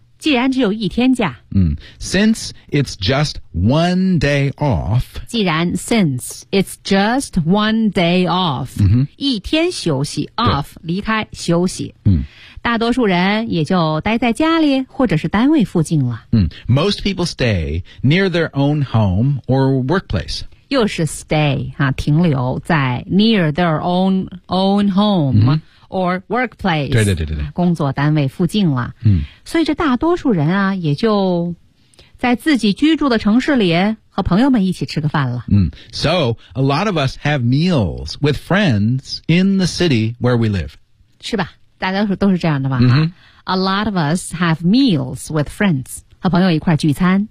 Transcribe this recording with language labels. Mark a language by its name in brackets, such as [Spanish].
[Chinese] 既然只有一天假 [English] 嗯 since it's just one day off [Chinese] 既然 [English] since it's just one day off、 [Chinese] 嗯、一天休息 off 离开休息嗯大多数人也就待在家里或者是单位附近了。 [English] Mm. Most people stay near their own home or workplace. [Chinese] 又是 [English] stay 啊， [Chinese] 停留在 [English] near their own home、嗯、or workplace， [Chinese] 对对对对对，工作单位附近了。嗯，所以这大多数人啊，也就在自己居住的城市里和朋友们一起吃个饭了。 [English] 嗯 ，So a lot of us have meals with friends in the city where we live， [Chinese] 是吧？大家都是这样的吧？嗯、 [English] A lot of us have meals with friends， [Chinese] 和朋友一块聚餐。